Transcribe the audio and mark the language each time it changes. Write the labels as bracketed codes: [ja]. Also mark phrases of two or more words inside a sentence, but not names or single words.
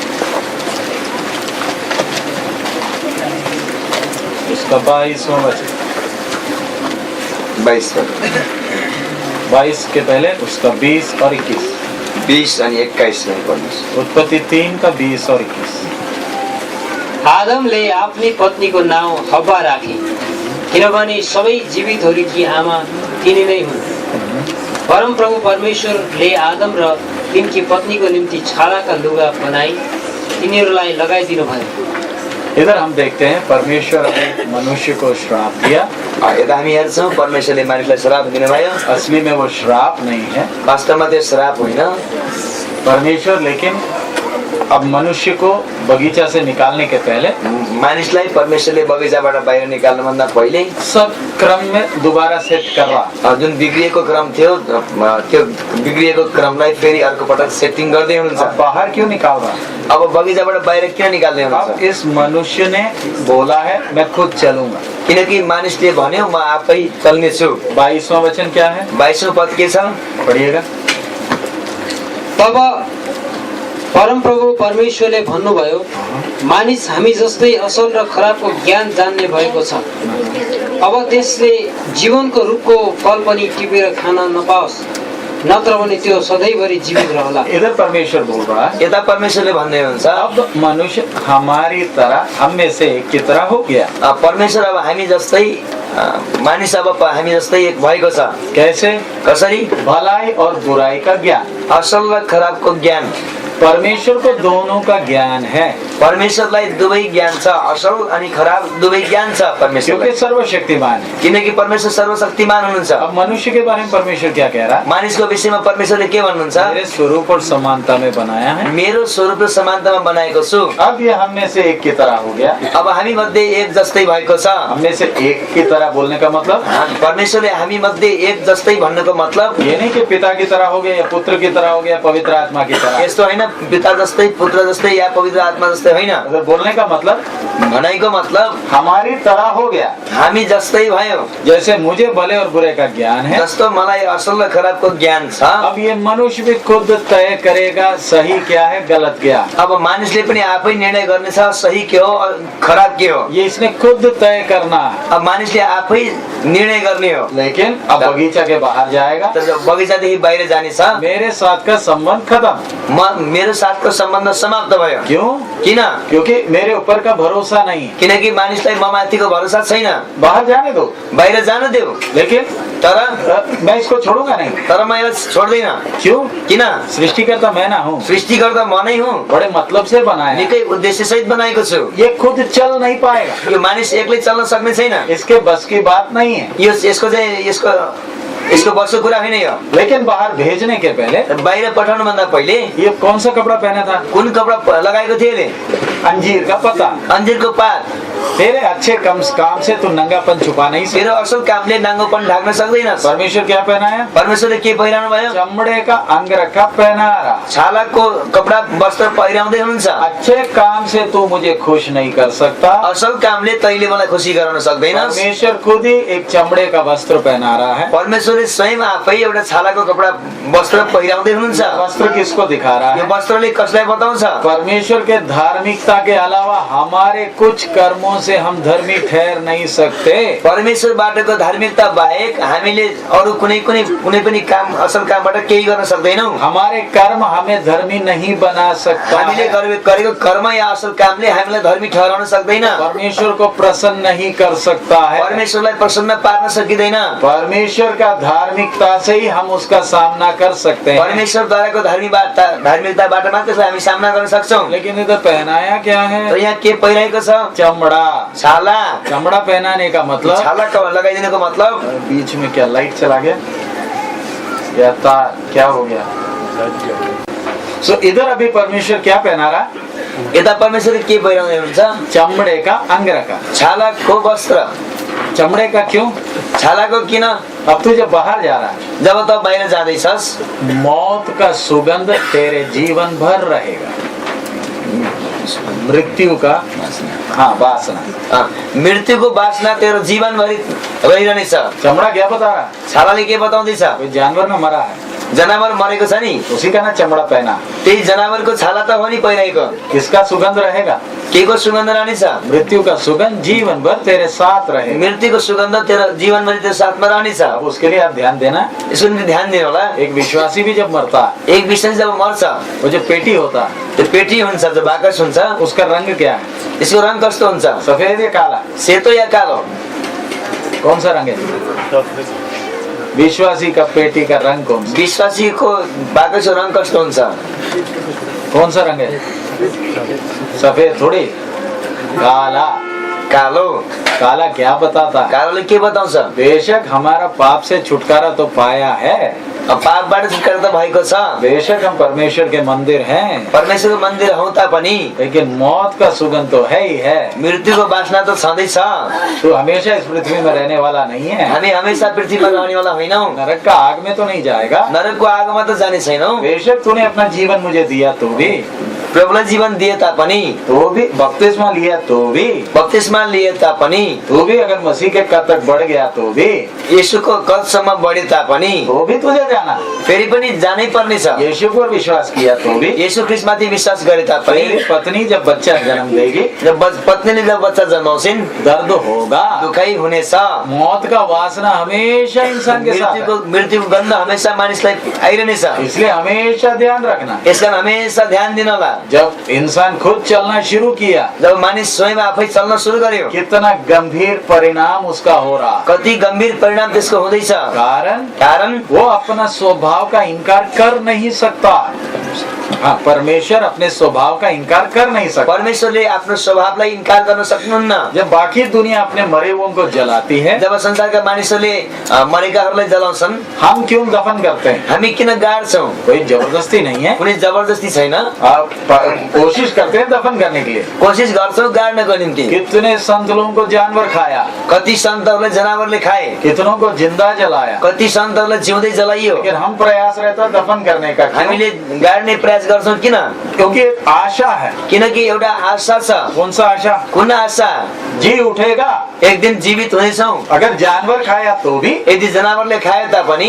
[hi] उसका 22वां वचन। 22 के पहले उसका 20 और 21। [ne] 20 अनि 21 में पढ्नुस्। [hi] उत्पत्ति 3 का 20 और 21। [ne] आदमले आफ्नी पत्नीको नाउँ हव्वा राखे, किनभने सबै जीवितहरूकी आमा तिनी नै हुन्। परमप्रभु परमेश्वरले आदम र तिनकी पत्नीको निम्ति छालाका लुगा बनाई तिनीहरूलाई लगाइदिनु भयो। [hi] इधर हम देखते हैं परमेश्वर ने मनुष्य को श्राप दिया। [ne] यता हामी हेर्छौँ परमेश्वरले मानिसलाई श्राप दिनुभयो। [hi] असली में वो श्राप नहीं है, [ne] वास्तवमा त्यो श्राप होइन। [hi] परमेश्वर लेकिन अब मनुष्य को बगीचा से निकालने के पहले [ne] मानिसलाई परमेश्वरले बगैँचाबाट बाहिर निकाल्नुभन्दा पहिले [hi] सब क्रम में दोबारा सेट कर रहा। [ne] जुन बिग्रिएको क्रम थियो त्यो बिग्रिएको क्रमलाई फेरि अर्को पटक सेटिङ गर्दै हुनुहुन्छ। [hi] बाहर क्यों निकाल रहा? [ne] अब बगैँचाबाट बाहिर किन निकाल्दै हुनुहुन्छ? [hi] अब इस मनुष्य ने बोला है मैं खुद चलूंगा, [ne] किनकि मानिसले भन्यो म आफै चल्नेछु। [hi] 22वां वचन क्या है? [ne] 22वां पद के छ [hi] पढ़िएगा। [ne] तब परमप्रभु परमेश्वरले भन्नुभयो, मानिस हामी जस्तै असल र खराबको ज्ञान जान्ने भएको छ। अब त्यसले जीवनको रुखको फल पनि टिपेर खान नपाओस्, नत्र भने त्यो सधैँभरि जीवित रहला। [hi] इधर परमेश्वर बोल रहा है, [ne] यता परमेश्वरले भन्दै हुनुहुन्छ [hi] अब मनुष्य हमारी तरह, हम में से एक की तरह हो गया। [ne] परमेश्वर अब हामी जस्तै मानिस अब हामी जस्तै एक भएको छ। [hi] कैसे? [ne] कसरी? [hi] भलाई और बुराई का ज्ञान। [ne] असल र खराबको ज्ञान। [hi] परमेश्वर को दोनों का ज्ञान है। [ne] परमेश्वरलाई दुवै ज्ञान छ, असल अनि खराब दुवै ज्ञान छ परमेश्वरलाई। [hi] क्योंकि सर्वशक्तिमान है। [ne] किनकि परमेश्वर सर्वशक्तिमान हुनुहुन्छ। [hi] अब मनुष्य के बारे में परमेश्वर क्या कह रहा है? [ne] मानिसको विषयमा परमेश्वरले के भन्नुहुन्छ? [hi] मेरे स्वरूप और समानता में बनाया है, [ne] मेरो स्वरूप र समानतामा बनाएको छु। [hi] अब ये हम में से एक की तरह हो गया। [ne] अब हामी मध्ये एक जस्तै भएको छ। [hi] हम में से एक की तरह बोलने का मतलब [ne] परमेश्वरले हामी मध्ये एक जस्तै भन्नको मतलब [hi] ये नहीं कि पिता की तरह हो गया या पुत्र की तरह हो गया, पवित्र आत्मा की तरह। [ne] यस्तो होइन पिता जस्तै, पुत्र जस्तै या पवित्र आत्मा जस्तै होइन। [hi] बोलने का मतलब, [ne] भनाइको मतलब [hi] हमारी तरह हो गया, [ne] हामी जस्तै भयो। [hi] जैसे मुझे भले और बुरे का ज्ञान है, [ne] जस्तो मलाई असल र खराबको ज्ञान छ। [hi] अब ये मनुष्य भी खुद तय करेगा सही क्या है, गलत क्या। [ne] अब मानिसले पनि आफै निर्णय गर्नेछ सही के हो और खराब के हो। [hi] ये इसने खुद तय करना है। [ne] अब मानिसले आफै निर्णय गर्ने हो। [hi] लेकिन अब बगीचा के बाहर जाएगा, [ne] बगैँचादेखि बाहिर जानेछ। [hi] मेरे साथ का संबंध खत्म, [ne] मेरो साथको सम्बन्ध समाप्त भयो। [hi] क्यों? [ne] किन? [hi] क्योंकि मेरे ऊपर का भरोसा नहीं, [ne] किनकि मानिसलाई म माथिको भरोसा छैन। [hi] बाहर जाने दो, [ne] बाहिर जान देऊ। [hi] लेकिन [ne] तर [hi] मैं इसको छोड़ूंगा नहीं। [ne] तर म यसलाई छोड्दैन। [hi] क्यों? [ne] किन? [hi] सृष्टिकर्ता मैं ना हूँ, [ne] सृष्टिकर्ता म नै हुँ। [hi] बड़े मतलब से बनाया, [ne] निकै उद्देश्य सहित बनाएको छु। [hi] ये खुद चल नहीं पाएगा, [ne] यो मानिस एक्लै चल्न सक्ने छैन। [hi] इसके बस की बात नहीं है। [ne] यसको चाहिँ यसको बसको कुरा होइन यो। [hi] लेकिन बाहर भेजने के पहले, [ne] बाहिर पठाउनु भन्दा पहिले [hi] ये कौन सा कपड़ा पहना था? [ne] कुन कपडा लगाएको थियो ले? [hi] अंजीर का पत्ता। [ne] अंजीरको पात। [hi] तेरे अच्छे काम से तू नंगापन छुपा नहीं सकता। [ne] तेरो असल कामले नाङ्गोपन ढाक्न सक्दैनस्। [hi] परमेश्वर क्या पहनाया? [ne] परमेश्वरले के पहिराउनु भयो? [hi] चमड़े का अंगरखा पहना रहा, [ne] छालाको कपडा वस्त्र पहिराउँदै हुनुहुन्छ। [hi] अच्छे काम से तू मुझे खुश नहीं कर सकता। [ne] असल कामले तैले मलाई खुसी गराउन सक्दैनस्। [hi] परमेश्वर खुद ही एक चमड़े का वस्त्र पहना रहा है। [ne] परमेश्वरले स्वयं आफै एउटा छालाको कपडा वस्त्र पहिराउँदै हुनुहुन्छ। [hi] वस्त्र किसको दिखा रहा [ne] यो [hi] है? [ne] वस्त्रले कसलाई बताउँछ? [hi] परमेश्वर के धार्मिकता के अलावा हमारे कुछ कर्मों से हम धर्मी ठहर नहीं सकते। [ne] परमेश्वरबाटको धार्मिकता बाहेक हामीले अरु कुनै पनि काम, असल कामबाट केही गर्न सक्दैनौं। [hi] हमारे कर्म हमें धर्मी नहीं बना सकता। [ne] हामीले गरेको कर्म या असल कामले हामीलाई धर्मी ठहराउन सक्दैन। [hi] परमेश्वर को प्रसन्न नहीं कर सकता है। [ne] परमेश्वरलाई प्रसन्न पार्न सकिँदैन। [hi] परमेश्वर का धार्मिकता से ही हम उसका सामना कर सकते हैं। [ne] परमेश्वरद्वाराको धार्मिकताबाट मात्र हामी सामना गर्न सक्छौं। [hi] लेकिन इधर पहनाया क्या है? [ne] तो यहाँ के पहिराएको छ? [hi] चमड़ा। [ne] छाला। [hi] चमड़ा पहनाने का मतलब, [ne] छाला लगाइदिनुको मतलब। [hi] बीच में क्या लाइट चला गया या तार क्या हो गया? सो इधर अभी परमेश्वर क्या पहना रहा? [ne] यता परमेश्वरले के पहिराउँदै हुनुहुन्छ? [hi] चमड़े का अंगरखा। [ne] छालाको वस्त्र। [hi] चमड़े का क्यों? [ne] छालाको किन? [hi] अब तू जब बाहर जा रहा है, [ne] जब त बाहिर जाँदैछस्, [hi] मौत का सुगंध तेरे जीवन भर रहेगा। मृत्यु का वासना, [ne] मृत्युको वासना तेरो जीवनभरि रहिरहनेछ। [hi] चमड़ा क्या बता रहा? [ne] छालाले के बताउँदैछ? [hi] कोई जानवर में मरा है, [ne] जनावर मरेको छ नि [hi] उसी का ना चमड़ा पहना। [ne] त्यही जनावरको छाला त हो नि पहिराएको। [hi] किसका सुगंध रहेगा? [ne] के को सुगन्ध रहनेछ? [hi] मृत्यु का सुगंध जीवन भर तेरे साथ रहेगा। [ne] मृत्युको सुगन्ध तेरो जीवनभरि तेरो साथमा रहनेछ। [hi] अब उसके लिए आप ध्यान देना। [ne] यसको निम्ति ध्यान दिनु होला। [hi] एक विश्वासी भी जब मरता, [ne] एक विश्वासी जब मर्छ, [hi] वो जो पेटी होता, [ne] त्यो पेटी हुन्छ, जो बाकस हुन्छ, [hi] उसका रंग क्या है? [ne] यसको रङ कस्तो हुन्छ? [hi] सफेद या काला? [ne] सेतो या कालो? [hi] कौन सा रंग है? विश्वासी का पेटी का रंग कौन सा? [ne] विश्वासीको बाकसको रङ कस्तो हुन्छ? [hi] कौन सा रंग है? सफेद थोड़ी, काला। [ne] कालो। [hi] काला क्या बताता? [ne] कालोले के बताउँछ? [hi] बेशक हमारा पाप से छुटकारा तो पाया है, [ne] अब पापबाट छुटकारा त भएको छ, [hi] बेशक हम परमेश्वर के मंदिर हैं, [ne] परमेश्वरको मन्दिर हौ तापनि [hi] लेकिन मौत का सुगंध तो है ही है। [ne] मृत्युको बासना त छँदैछ। [hi] तो हमेशा इस पृथ्वी में रहने वाला नहीं है। [ne] हामी हमेशा पृथ्वीमा रहनेवाला होइनौ। [hi] नरक का आग में तो नहीं जाएगा। [ne] नरकको आगोमा त जाने छैनौ। [hi] बेशक तूने अपना जीवन मुझे दिया तो भी, [ne] प्रभुलाई जीवन दिए तापनि, [hi] तो भी बपतिस्मा लिया तो भी, [ne] बप्तिस्मा लिए तापनि, [hi] तो भी अगर मसीह के कद तक बढ़ गया तो भी, [ne] येशूको कदसम्म बढे तापनि, [hi] तो भी तुझे जाना। [ne] फेरि पनि जानै पर्नेछ। [hi] यीशु पर विश्वास किया तो भी, [ne] येशू ख्रीष्टमाथि विश्वास गरे तापनि, [hi] तेरी पत्नी जब बच्चा जन्म देगी, [ne] जब पत्नीले जब बच्चा जन्माउँछिन्, [hi] दर्द होगा, [ne] दुखाइ हुनेछ। [hi] मौत का वासना हमेशा इंसान के साथ है। [ne] मृत्युको गन्ध हमेशा मानिसलाई आइरहनेछ। [hi] इसलिए हमेशा ध्यान रखना। [ne] यसलाई हमेशा ध्यान दिन होला। [hi] जब इंसान खुद चलना शुरू किया, [ne] जब मानिस स्वयं आफै चल्न सुरु गर्यो, [hi] कितना गंभीर परिणाम उसका हो रहा। [ne] कति गम्भीर परिणाम त्यसको हुँदैछ। [hi] कारण वो अपना स्वभाव का इनकार कर नहीं सकता। हाँ, परमेश्वर अपने स्वभाव का इनकार कर नहीं सकता। [ne] परमेश्वरले आफ्नो स्वभावलाई इन्कार गर्न सक्नुहुन्न। [hi] जब बाकी दुनिया अपने मरे हुओं को जलाती है, [ne] जब संसारका मानिसहरूले मरेकाहरूलाई जलाउँछन्, [hi] हम क्यों दफन करते हैं? [ne] हामी किन गाड्छौं? [hi] कोई जबरदस्ती नहीं है। [ne] कुनै जबरजस्ती छैन। [hi] आप कोशिश करते हैं दफन करने के लिए। [ne] कोसिस गर्छौं गाड्नको निम्ति। [hi] कितने संत लोगों को जानवर खाया, [ne] कति सन्तहरूले जनावरले खाए, [hi] कितनों को जिंदा जलाया, [ne] कति सन्तहरूलाई जिउँदै जलाइयो। [hi] लेकिन हम प्रयास रहता है दफन करने का। क्यों? [ne] हामीले गाड्ने प्रयास गर्छौं किन? [hi] क्योंकि आशा है। [ne] किनकि एउटा आशा छ। [hi] कौन सा आशा? [ne] कुन आशा? [hi] जी उठेगा, [ne] एक दिन जीवित हुनेछौं। [hi] अगर जानवर खाया तो भी, [ne] यदि जनावरले खाए तापनि